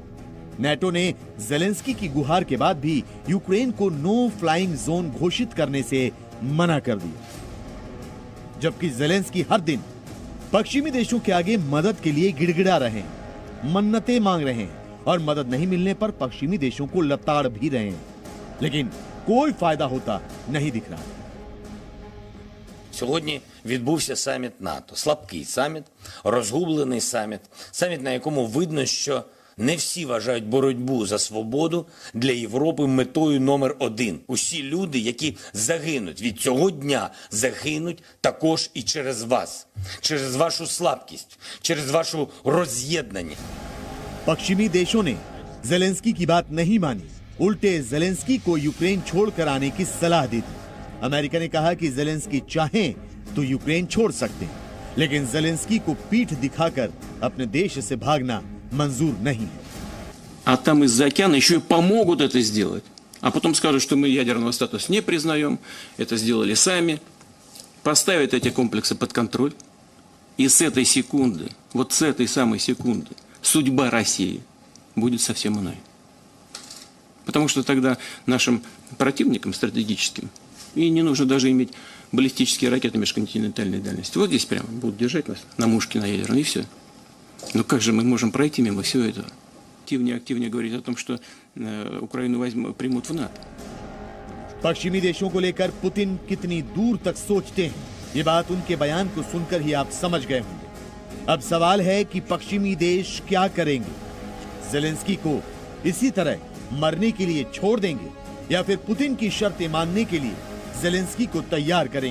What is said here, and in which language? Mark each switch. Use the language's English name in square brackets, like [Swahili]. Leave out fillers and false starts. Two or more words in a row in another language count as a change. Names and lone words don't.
[Hindi] नेटो ने ज़ेलेंस्की की गुहार के बाद भी यूक्रेन को [English] no flying zone [Hindi] घोषित करने से मना कर दिया, जबकि ज़ेलेंस्की हर दिन पश्चिमी देशों के आगे मदद के लिए गिड़गिड़ा रहे हैं, मन्नतें मांग रहे हैं और मदद नहीं मिलने पर पश्चिमी देशों को लताड़ भी रहे हैं, लेकिन कोई फायदा होता नहीं दिख रहा। [Ukrainian] Сьогодні відбувся саміт НАТО. Слабкий саміт, розгублений саміт. Саміт, на якому видно, що не всі вважають боротьбу за свободу для Європи метою номер один. Усі люди, які загинуть від цього дня, загинуть також і через вас. Через вашу слабкість, через вашу роз'єднаність. [Hindi] पश्चिमी देशों ने ज़ेलेंस्की की बात नहीं मानी, उल्टे ज़ेलेंस्की को यूक्रेन छोड़कर आने की सलाह दी थी। अमेरिका ने कहा कि ज़ेलेंस्की चाहें तो यूक्रेन छोड़ सकते हैं, लेकिन ज़ेलेंस्की को पीठ दिखाकर अपने देश से भागना मंजूर नहीं है। [Russian] А там из-за океана еще и помогут это сделать. А потом скажут, что мы ядерного статуса не признаем, это сделали сами, поставят эти комплексы под контроль. И с этой секунды, вот с этой самой секунды, судьба России будет совсем иной. Потому что тогда нашим противникам стратегическим и не нужно даже иметь баллистические ракеты межконтинентальной дальности. Вот здесь прямо будут держать нас на мушке, на ядерной, и все. Но как же мы можем пройти мимо всего этого? Активнее говорить о том, что Украину примут в НАТО. [Hindi] पश्चिमी देशों को लेकर पुतिन कितनी दूर तक सोचते हैं, ये बात उनके बयान को सुनकर ही आप समझ गए होंगे। अब सवाल है कि पश्चिमी देश क्या करेंगे? ज़ेलेंस्की को इसी तरह मरने के लिए छोड़ देंगे या फिर पुतिन की शर्तें मानने के लिए ज़ेलेंस्की को तैयार करेंगे?